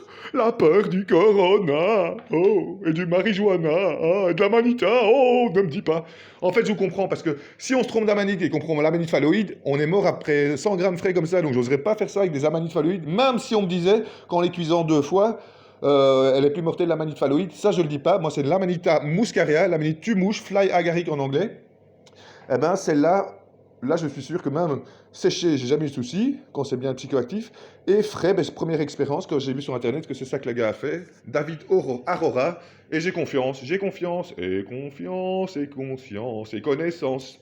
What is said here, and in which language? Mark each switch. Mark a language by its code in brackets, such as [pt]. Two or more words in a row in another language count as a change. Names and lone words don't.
[fr] La peur du corona, oh, et du marijuana, ah, et de la manita, oh, ne me dis pas. En fait, je vous comprends, parce que si on se trompe d'amanite et qu'on prend l'amanite phalloïde, on est mort après 100 grammes frais comme ça, donc j'oserais pas faire ça avec des amanites phalloïdes, même si on me disait, qu'en les cuisant 2 fois, elle est plus mortelle l'amanite phalloïde, ça je le dis pas, moi c'est de l'amanita muscaria, l'amanite tumouche, [en] fly agaric [fr] en anglais. Eh ben celle-là, là, je suis sûr que même séché, j'ai jamais eu de souci, quand c'est bien psychoactif. Et frais, ben, première expérience, que j'ai vu sur Internet, que c'est ça que le gars a fait. David Arora. Et j'ai confiance, et confiance, et conscience, et connaissance.